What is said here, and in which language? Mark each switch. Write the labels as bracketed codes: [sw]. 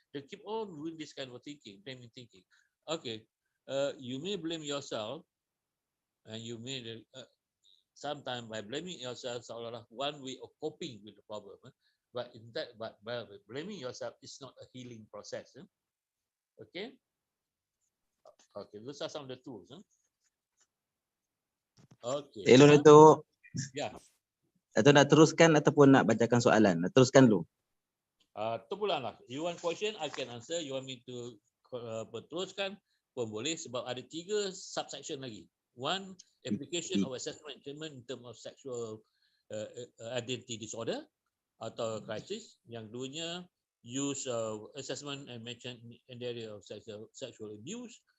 [en] They keep on doing this kind of thinking, blaming thinking. Okay, you may blame yourself, and you may sometimes by blaming yourself seolah-olah one way of coping with the problem. But in that, but by blaming yourself is not a healing process. Okay. Okay, those are some of the tools. Okay. Hello Datuk. Ya. [ms] Datuk nak teruskan ataupun nak bacakan soalan? Nak teruskan dulu. Terpulang lah. [en] You want question, I can answer. You want me to [ms] teruskan pun boleh sebab ada 3 subsection lagi. [en] One, application of assessment and treatment in terms of sexual identity disorder [ms] atau krisis. Yang duanya, [en] use assessment and mention in the area of sexual abuse.